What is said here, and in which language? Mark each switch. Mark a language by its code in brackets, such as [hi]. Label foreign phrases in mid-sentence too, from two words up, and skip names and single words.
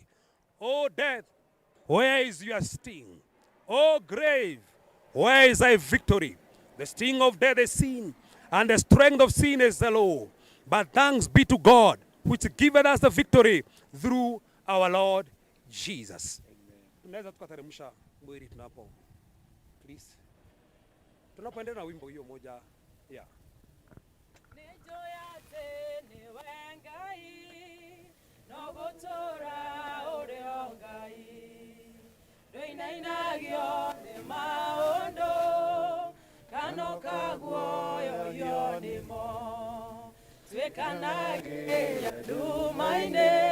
[en] O death, where is your sting? O grave, where is thy victory? The sting of death is sin, and the strength of sin is the law. But thanks be to God, which giveth us the victory through our Lord Jesus. [sw] Tunaweza tukateremsha mwili tunapo, please. Tunapoendelea na wimbo hiyo moja, yeah. [luo] Doinainagio ne maondo kano kaguoyo yonimo twekanage ya dumaine